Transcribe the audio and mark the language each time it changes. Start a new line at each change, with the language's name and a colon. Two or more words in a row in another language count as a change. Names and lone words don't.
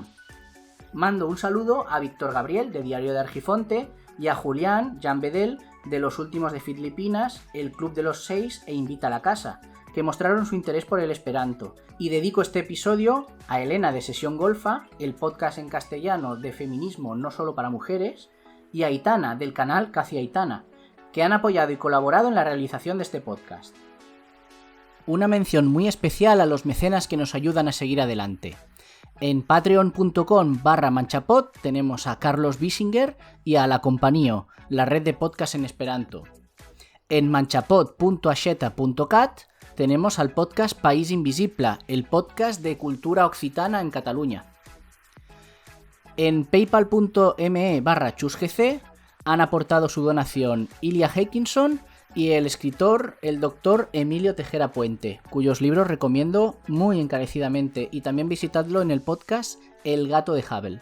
Spanish: Mando un saludo a Víctor Gabriel, de Diario de Argifonte, y a Julián Jan Bedel, de Los Últimos de Filipinas, El Club de los Seis e Invita a la Casa, que mostraron su interés por el esperanto, y dedico este episodio a Elena de Sesión Golfa, el podcast en castellano de feminismo no solo para mujeres, y a Aitana, del canal Casi Aitana, que han apoyado y colaborado en la realización de este podcast. Una mención muy especial a los mecenas que nos ayudan a seguir adelante. En patreon.com/manchapod tenemos a Carlos Bissinger y a La Compañía, la red de podcast en esperanto. En manchapod.axeta.cat tenemos al podcast País Invisible, el podcast de cultura occitana en Cataluña. En paypal.me/chusgc han aportado su donación Ilya Hackinson y el escritor, el doctor Emilio Tejera Puente, cuyos libros recomiendo muy encarecidamente, y también visitadlo en el podcast El Gato de Havel.